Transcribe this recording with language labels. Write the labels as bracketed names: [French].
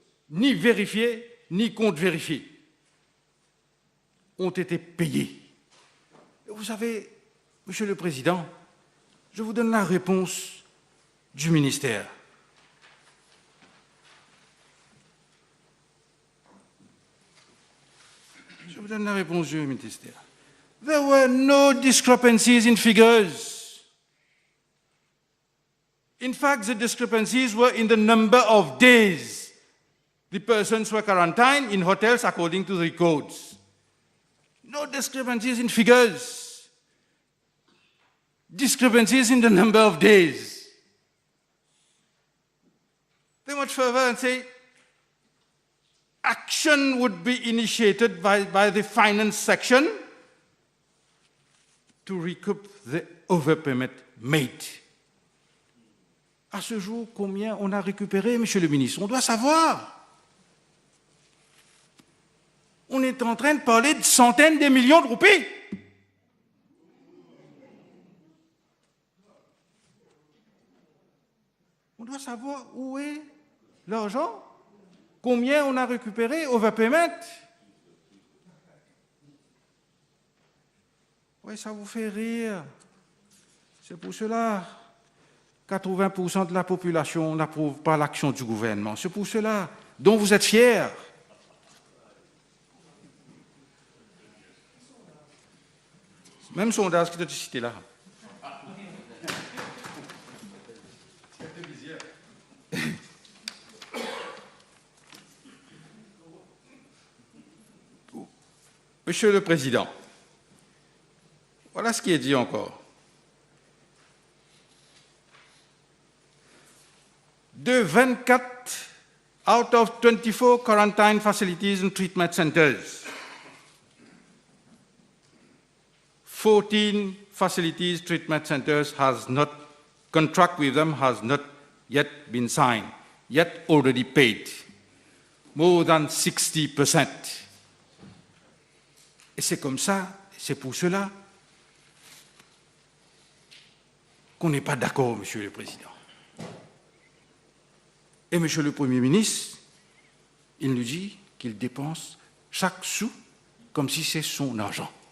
[French] Ni vérifiés, ni contre-vérifiés ont été payés. Et vous savez, Monsieur le Président, je vous donne la réponse du ministère. Je vous donne la réponse du ministère. [English] There were no discrepancies in figures. In fact, the discrepancies were in the number of days the persons were quarantined in hotels according to the codes. No discrepancies in figures. Discrepancies in the number of days. They went further and say, action would be initiated by the finance section to recoup the overpayment made. [French] À ce jour, combien on a récupéré, Monsieur le ministre? On doit savoir. On est en train de parler de centaines de millions de roupies. On doit savoir où est l'argent, combien on a récupéré [English] overpayment. [French] Oui, ça vous fait rire. C'est pour cela 80% de la population n'approuve pas l'action du gouvernement. C'est pour cela dont vous êtes fiers. Même sondage qui est cité là. Monsieur le Président, Voilà ce qui est dit encore. [English] De 24 out of 24 quarantine facilities and treatment centers, 14 facilities, treatment centers has not, contract with them has not yet been signed, yet already paid, more than 60%. [French] Et c'est comme ça, c'est pour cela qu'on n'est pas d'accord, Monsieur le Président. Et Monsieur le Premier ministre, il nous dit qu'il dépense chaque sou comme si c'est son argent.